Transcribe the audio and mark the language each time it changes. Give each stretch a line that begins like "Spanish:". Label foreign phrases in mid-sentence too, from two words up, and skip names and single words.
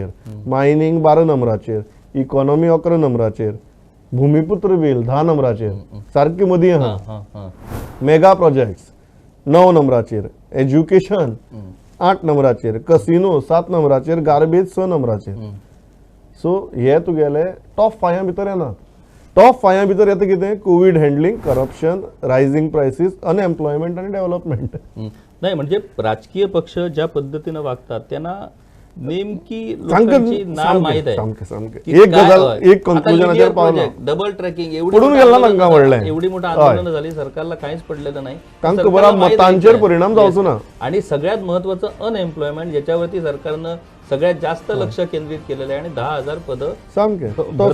Konkani: मायनिंग 12 नंबराचेर इकॉनॉमी 11 नंबराचेर भूमिपुत्र बिल 10 नंबराचेर सारकी मदीं आहा
English: mega projects
Konkani: 9 नंबराचेर एज्युकेशन 8 नंबराचेर कसिनो 7 नंबराचेर गार्बेज 6 नंबराचेर सो हे तुगेले टॉप 5 भितर येना टॉप 5 भितर येता कितें
English: covid handling corruption rising prices unemployment
Konkani: आणि डेव्हलपमेंट
Marathi: नाही म्हणजे राजकीय पक्ष ज्या पद्धतीनं वागतात त्यांना नेमकी लोकांची नाळ माहित आहे
Konkani: सामकें सामकें एक गजाल एक कन्क्लुजनाचेर पावलो
English: double tracking
Konkani: पडून गेला तांकां व्हडलें
Marathi: एवढी मोठं आंदोलन झाली सरकारला काहीच पडलेलं नाही
Konkani: तांकां
Marathi: सरकारला
Konkani: बरा
Marathi: माहित
Konkani: मतांचेर
Marathi: आहे.
Konkani: परिणाम जावचो ना
Marathi: आणि सगळ्यात महत्वाचं अनएम्प्लॉयमेंट ज्याच्यावरती सरकारनं सगळ्यात जास्त लक्ष केंद्रित केलेलं आहे आणि 10,000 पदं
Konkani: सामकें तो
Marathi: भरतायत.